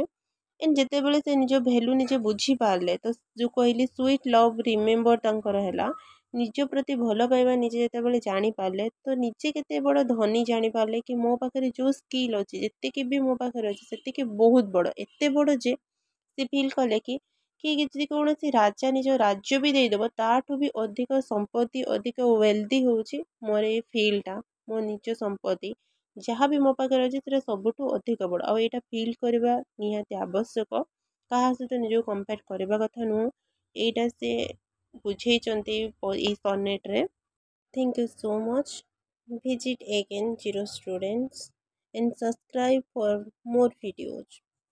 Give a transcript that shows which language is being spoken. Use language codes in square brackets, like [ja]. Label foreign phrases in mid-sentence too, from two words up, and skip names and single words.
[or] ଏଣ୍ଡ ଯେତେବେଳେ ସେ ନିଜ ଭ୍ୟାଲ୍ୟୁ ନିଜେ ବୁଝିପାରିଲେ, ତ ଯେଉଁ କହିଲି [en] sweet love remember [or] ତାଙ୍କର ହେଲା, ନିଜ ପ୍ରତି ଭଲ ପାଇବା ନିଜେ ଯେତେବେଳେ ଜାଣିପାରିଲେ, ତ ନିଜେ କେତେ ବଡ଼ ଧନୀ ଜାଣିପାରିଲେ କି ମୋ ପାଖରେ ଯେଉଁ ସ୍କିଲ୍ ଅଛି, ଯେତିକି ବି ମୋ ପାଖରେ ଅଛି ସେତିକି ବହୁତ ବଡ଼, ଏତେ ବଡ଼ ଯେ ସେ ଫିଲ୍ କଲେ କି ଯଦି କୌଣସି ରାଜା ନିଜ ରାଜ୍ୟ ବି ଦେଇଦେବ, ତାଠୁ ବି ଅଧିକ ସମ୍ପତ୍ତି, ଅଧିକ ୱେଲ୍ଦି ହେଉଛି ମୋର ଏଇ ଫିଲ୍ଡଟା, ମୋ ନିଜ ସମ୍ପତ୍ତି ଯାହା ବି ମୋ ପାଖରେ ଅଛି ସେଟା ସବୁଠୁ ଅଧିକ ବଡ଼। ଆଉ ଏଇଟା ଫିଲ୍ କରିବା ନିହାତି ଆବଶ୍ୟକ, କାହା ସହିତ ନିଜକୁ କମ୍ପେୟାର କରିବା କଥା ନୁହଁ। ଏଇଟା ସେ ବୁଝେଇଛନ୍ତି ଏଇ ସନେଟରେ। [en] Thank you so much. Visit again, Zero Students, and subscribe for more videos.